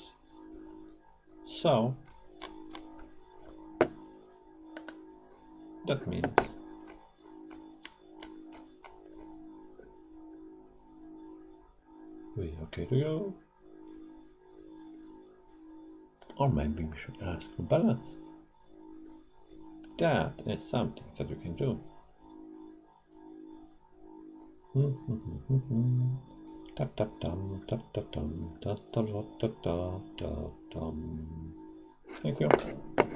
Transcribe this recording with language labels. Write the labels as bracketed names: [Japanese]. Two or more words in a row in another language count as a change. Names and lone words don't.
[English] So that means we okay to go. Or maybe we should ask for balance. That is something that we can do. Tap tap dum tap tap dum tap tap tap tap tap. Thank you.